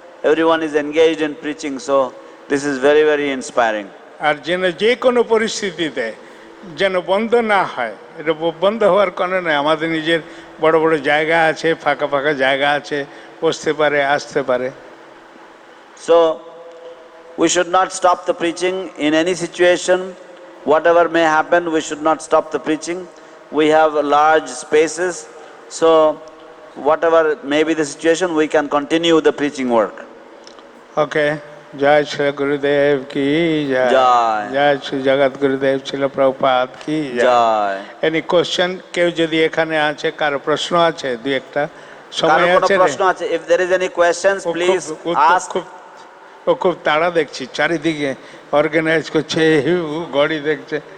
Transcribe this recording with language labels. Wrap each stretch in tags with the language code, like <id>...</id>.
<en>Everyone is engaged in preaching, so this is very, very inspiring.</en> <bn>আর যেন যে কোনো পরিস্থিতিতে যেন বন্ধ না হয়, এটা বন্ধ হওয়ার কারণে নয়। আমাদের নিজের বড় বড় জায়গা আছে, ফাঁকা ফাঁকা জায়গা আছে, বসতে পারে, আসতে পারে।</bn> <en>So we should not stop the preaching in any situation. Whatever may happen, we should not stop the preaching. We have large spaces, so whatever may be the situation, we can continue the preaching work. Okay.</en> <hi>जय श्री गुरुदेव की जय। जय श्री जगत गुरुदेव श्रील प्रभुपाद की जय।</hi> <en>any question</en> <bn>কেউ যদি এখানে আছে, কারো প্রশ্ন আছে, দুই একটা সময় আছে? প্রশ্ন আছে?</bn> <en>If there is any questions, please ask.</en> <bn>খুব তাড়া দেখছি, চারিদিকে অর্গানাইজ করছে, গড়ি দেখছে।</bn>